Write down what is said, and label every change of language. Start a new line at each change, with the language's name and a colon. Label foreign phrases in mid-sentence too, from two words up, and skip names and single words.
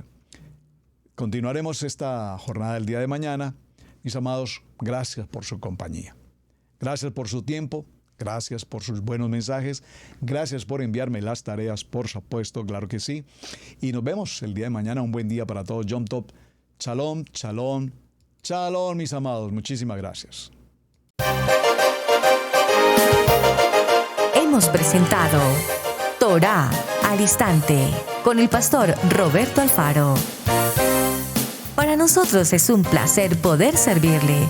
Spanish: Continuaremos esta jornada del día de mañana. Mis amados, gracias por su compañía. Gracias por su tiempo. Gracias por sus buenos mensajes. Gracias por enviarme las tareas, por supuesto, claro que sí. Y nos vemos el día de mañana. Un buen día para todos.
Hebrew: יום טוב. שלום, שלום, שלום,
Spanish: mis amados. Muchísimas gracias. Hemos presentado Torá al Instante con el pastor Roberto Alfaro. Para nosotros es un placer poder servirle.